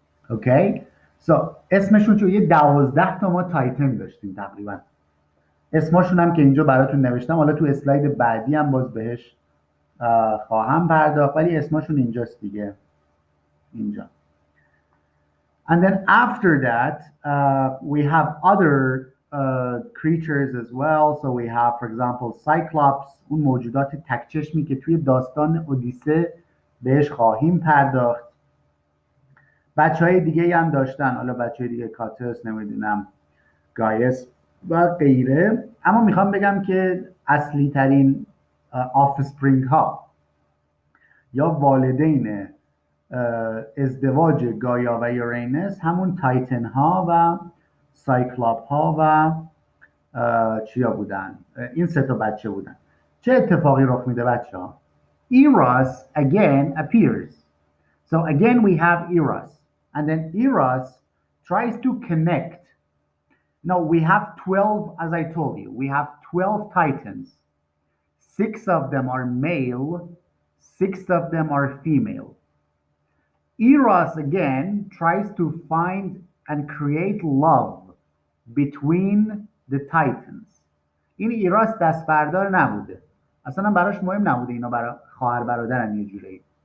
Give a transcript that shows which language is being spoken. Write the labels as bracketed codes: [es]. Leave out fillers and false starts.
[fa] اوکی؟ اسمشون چون یه 12 تا ما تایتن داشتیم تقریبا. اسمشون هم که اینجا براتون نوشتم، حالا تو اسلاید بعدی هم باز بهش خواهم پرداخت، ولی اسمشون اینجاست دیگه، اینجا. [en] And then after that, we have other creatures as well. So we have, for example, Cyclops, [fa] اون موجودات تکچشمی که توی داستان اودیسه بهش خواهیم پرداخت. بچهای دیگه هم داشتن، حالا بچهای دیگه کاتس، نمیدونم گایس و غیره. اما میخوام بگم که اصلی ترین آفسپرینگ ها یا والدین ازدواج گایا و یورانوس همون تایتن ها و سایکلاپ ها و چیا بودن؟ این سه تا بچه بودن. چه اتفاقی رخ میده بچه ها؟ [en] Eros again appears. So again we have Eros. And then Eros tries to connect. Now we have 12, as I told you, we have 12 titans. 6 of them are male, 6 of them are female. Eros again tries to find and create love between the titans. [fa] این ایراس دست بردار نبوده، اصلا براش مهم نبوده اینا برای خواهر برادرن یه جوری.